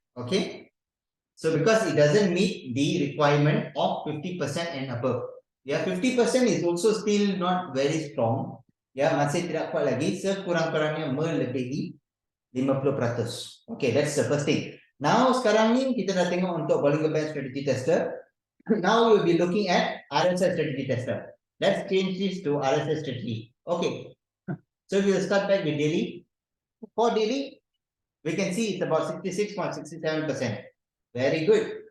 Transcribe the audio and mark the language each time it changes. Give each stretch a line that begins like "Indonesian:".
English: Okay, so because it doesn't meet the requirement of 50% and above. Yeah, 50% is also still not very strong.
Malay: Ya, masih tidak kuat lagi, sekurang-kurangnya melebihi 50%.
English: Okay, that's the first thing. Now
Malay: sekarang ni kita dah tengok untuk
English: Bollinger Band Strategy Tester. Now we'll be looking at RSS Strategy Tester. Let's change this to RSS Strategy. Okay, so we will start back with daily. For daily, we can see it's about 66.67%. Very good.